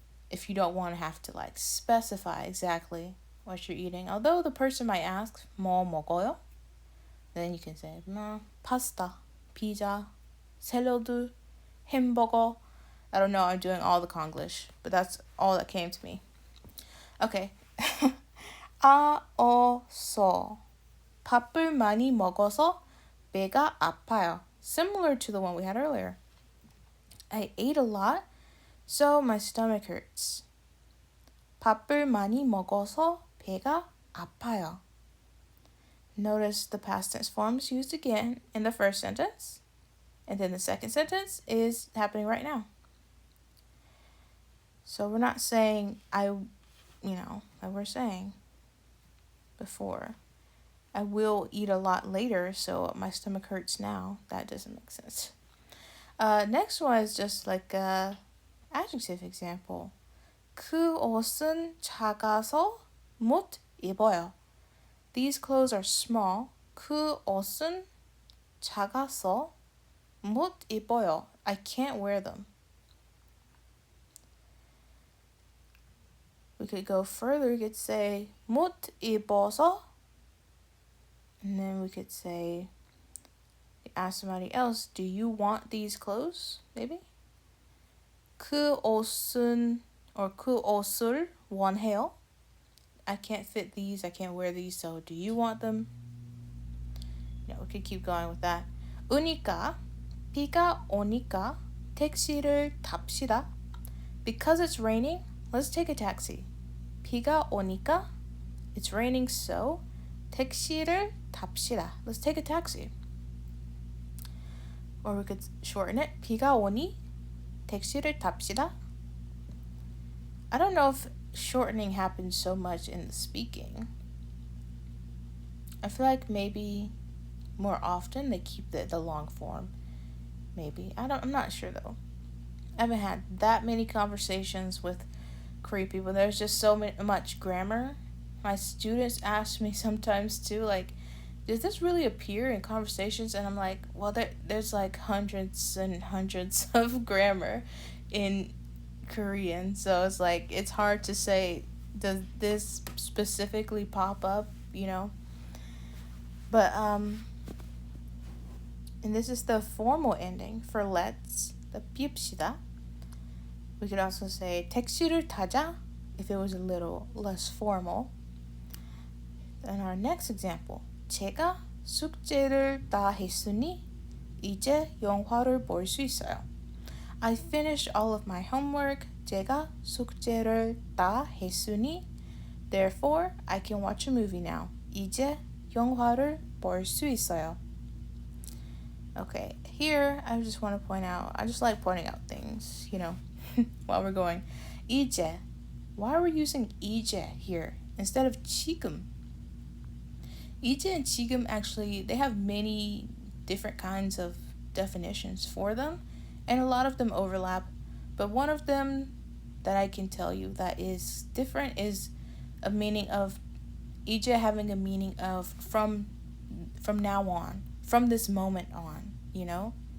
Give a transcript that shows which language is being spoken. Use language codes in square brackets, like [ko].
[en] If you don't want to have to like specify exactly what you're eating. Although the person might ask, [ko] 뭐 먹어요? [en] Then you can say, pasta, pizza, 샐러드, 햄버거. I don't know, I'm doing all the Konglish, but that's all that came to me. [ko] Okay. 아어서. 밥을 많이 먹어서 배가 아파요. [en] Similar to the one we had earlier. I ate a lot, so my stomach hurts. [ko] 밥을 많이 먹어서 배가 아파요. [en] Notice the past tense forms used again in the first sentence, and then the second sentence is happening right now. So we're not saying like we're saying before, I will eat a lot later, so my stomach hurts now. That doesn't make sense. Next one is just like a adjective example. [ko] 그 옷은 작아서 못 입어요. [en] These clothes are small. [ko] 그 옷은 작아서 못 입어요. [en] I can't wear them. We could go further. We could say [ko] 못 입어서, [en] and then we could say, ask somebody else, do you want these clothes? Maybe. [ko] 그 옷은 or 그 옷을 원해요. [en] I can't fit these. I can't wear these. So do you want them? We could keep going with that. [ko] 오니까, 비가 오니까 택시를 탑시다. [en] Because it's raining, let's take a taxi. [ko] 비가 오니까, [en] it's raining, so [ko] 택시를 탑시다. [en] Let's take a taxi. Or we could shorten it. [ko] 비가 오니 택시를 탑시다. [en] I don't know if shortening happens so much in the speaking. I feel like maybe more often they keep the long form. Maybe. I'm not sure though. I haven't had that many conversations with creepy, but there's just so much grammar. My students ask me sometimes too, like, does this really appear in conversations? And I'm like, well, there's like hundreds and hundreds of grammar in Korean, so it's like it's hard to say, does this specifically pop up, you know? But and this is the formal ending for let's, the 핍시다. We could also say [ko] 택시를 타자 [en] if it was a little less formal. And our next example, [ko] 제가 숙제를 다 했으니 이제 영화를 볼 수 있어요. [en] I finished all of my homework. [ko] 제가 숙제를 다 했으니 [en] therefore I can watch a movie now. [ko] 이제 영화를 볼 수 있어요. [en] Okay, here I just want to point out, I just like pointing out things, you know, while we're going. [ko] 이제. [en] Why are we using 이제 here instead of 지금? 이제 and 지금 actually, they have many different kinds of definitions for them, and a lot of them overlap, but one of them that I can tell you that is different is a meaning of 이제 having a meaning of from now on, from this moment on, you know?